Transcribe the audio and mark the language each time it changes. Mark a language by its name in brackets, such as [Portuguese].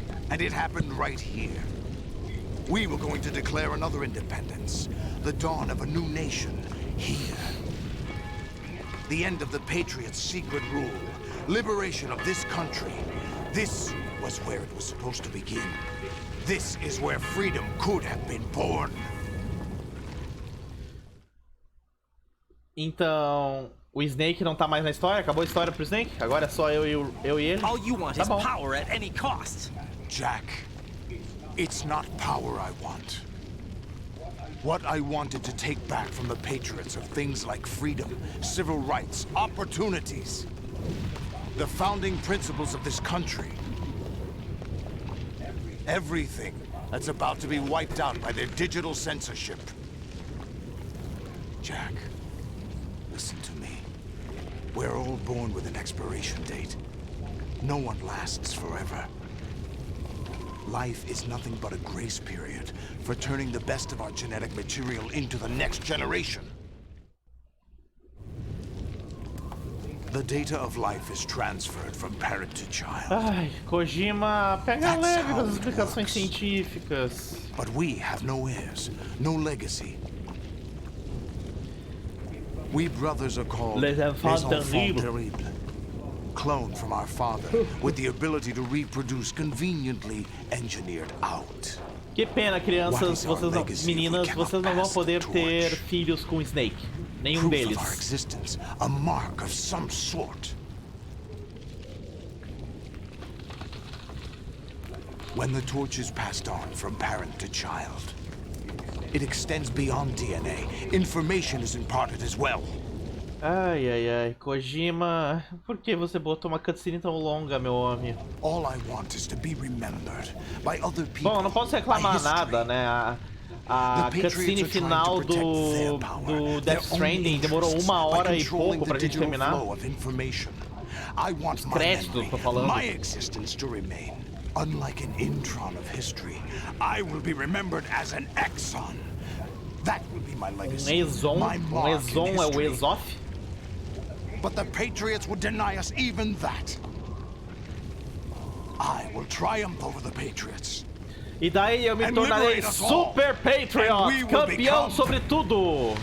[English] And it happened right here. We were going to declare another independence, the dawn of a new nation, here. The end of the Patriots' secret rule, liberation of this country. This was where it was supposed to begin. This is where freedom could have been born. [Portuguese] Então, o Snake não tá mais na história? Acabou a história pro Snake? Agora é só eu e ele? [English] All you want is power at any cost. Jack, it's not power I want. What I wanted to take back from the Patriots are things like freedom, civil rights, opportunities. The founding principles of this country. Everything that's about to be wiped out by their digital censorship. Jack, listen to me. We're all born with an expiration date. No one lasts forever. Life is nothing but a grace period for turning the best of our genetic material into the next generation. The data of life is transferred from parent to child. [Portuguese] Ai, Kojima pega leve das explicações científicas. [English] But we have no heirs, no legacy. We brothers are called [French] Les enfants terribles. [English] Cloned from our father, with the ability to reproduce conveniently engineered out. [Portuguese] Que pena, crianças, vocês não, meninas, vocês não vão poder ter filhos com Snake. Nenhum deles. [English] Proof of our existence, a mark of some sort. When the torch is passed on from parent to child, it extends beyond DNA. Information is imparted as well. Ai, ai, ai. [Portuguese] Kojima, por que você botou uma cutscene tão longa, meu homem? [English] All I want is to be remembered by other people. [Portuguese] Bom, não posso reclamar nada, né? A cutscene final do Death Stranding demorou 1 hora e pouco pra gente terminar. Os créditos, tô falando. [English] My existence to remain. Unlike an intron of history, I will be remembered as an exon. That will be my legacy. [Portuguese] Exon? Exon é o Exof? [English] But the Patriots would deny us even that. I will triumph over the Patriots. [Portuguese] E daí eu me tornarei Super Patriot, campeão sobre tudo.